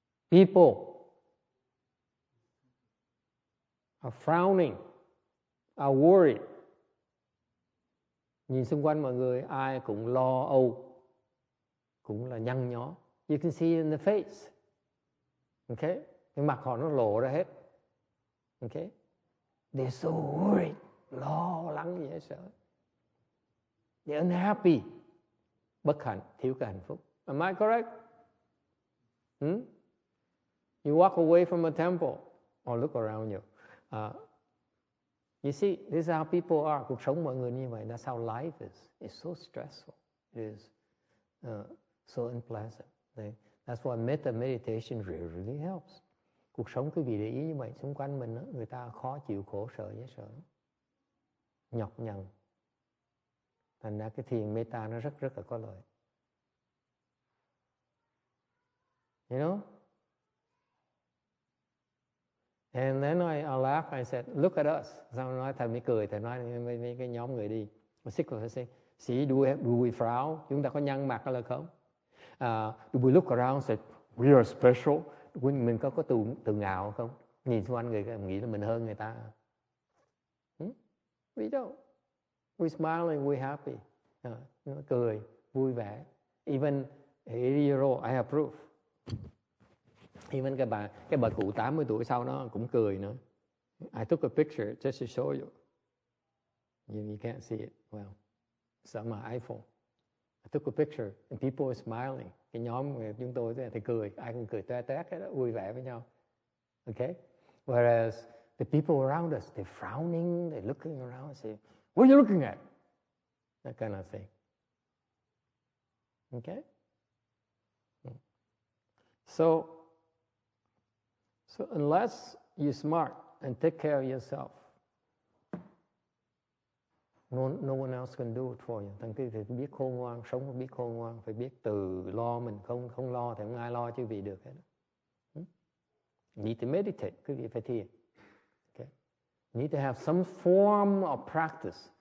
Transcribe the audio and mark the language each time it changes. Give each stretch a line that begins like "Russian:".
English: People are frowning, are worried.
Vietnamese: Nhìn xung quanh mọi người, ai cũng lo âu, cũng là nhăn nhó.
English: You can see in the face. Okay?
Vietnamese: Cái mặt họ nó lộ ra hết.
English: Okay? They're so worried,
Vietnamese: lo lắng dễ sợ.
English: They're unhappy,
Vietnamese: bất hạnh, thiếu cái hạnh phúc.
English: Am I correct? You walk away from a temple or look around you. You see, this is how people are.
Vietnamese: Cuộc sống mọi người như vậy.
English: That's how life is. It's so stressful. It is so unpleasant. That's why metta meditation really helps.
Vietnamese: Cuộc sống quý vị để ý như vậy, xung quanh mình đó, người ta khó chịu, khổ sở, dễ sợ, nhọc nhằn. Thành ra cái thiền metta nó rất là có lợi.
English: You know? And then I laughed, I said, look at us.
Vietnamese: Sao nói, thầy mới cười, thầy nói với cái nhóm người đi.
English: See, do we frown?
Vietnamese: Chúng ta có nhăn mặt hay là không?
English: Do we look around and say, we are special?
Vietnamese: Mình có tự ngạo không? Nhìn xung quanh người nghĩ là mình hơn người ta.
English: We don't. We smiling, we happy.
Vietnamese: Cười, vui vẻ.
English: Even 80-year-old, I have proof.
Vietnamese: Even cái bà cụ 80 tuổi sau nó cũng cười nữa.
English: I took a picture just to show you. You can't see it well. It's on my iPhone. I took a picture and people were smiling.
Vietnamese: Cái nhóm của chúng tôi thì cười, ai cũng cười toe toét hết, vui vẻ với nhau.
English: Okay? Whereas the people around us, they're frowning, they're looking around and say, what are you looking at? That kind of thing. Okay? So unless you're smart and take care of yourself, no one else can do it for you.
Vietnamese: Thằng kia phải biết khôn ngoan, sống phải biết khôn ngoan, phải biết tự lo mình, không lo thì không ai lo chứ vì được hết.
English: You need to meditate,
Vietnamese: quý vị phải thiền.
English: Okay. You need to have some form of practice.